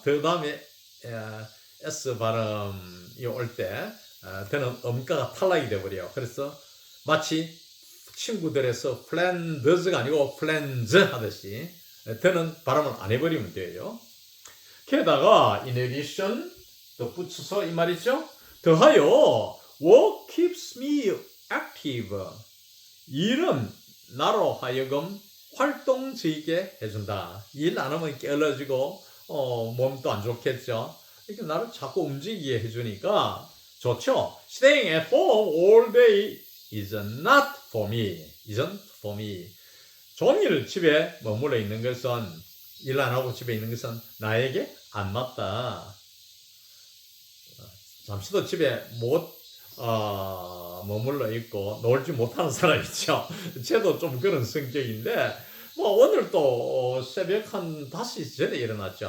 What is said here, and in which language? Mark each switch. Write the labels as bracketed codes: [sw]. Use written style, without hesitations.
[ko] 그 다음에 S 발음이 올 때 되는 음가가 탈락이 되어버려요. 그래서 마치 친구들에서 플랜드즈가 아니고 플랜즈 하듯이 되는 발음을 안 해버리면 돼요. 게다가 [en] in addition [ko] 또 붙여서 이 말이죠. 더하여 [en] work keeps me active. [ko] 일은 나로 하여금 활동적이게 해준다. 일 안 하면 게을러지고 몸도 안 좋겠죠. 이렇게 나를 자꾸 움직이게 해주니까 좋죠. [en] Staying at home all day is not for me. isn't for me. [ko] 종일 집에 머물러 있는 것은 일 안 하고 집에 있는 것은 나에게 안 맞다. 잠시도 집에 못 머물러 있고 놀지 못하는 사람 있죠. 저도 좀 그런 성격인데 뭐 오늘 또 새벽 한 5시 전에 일어났죠.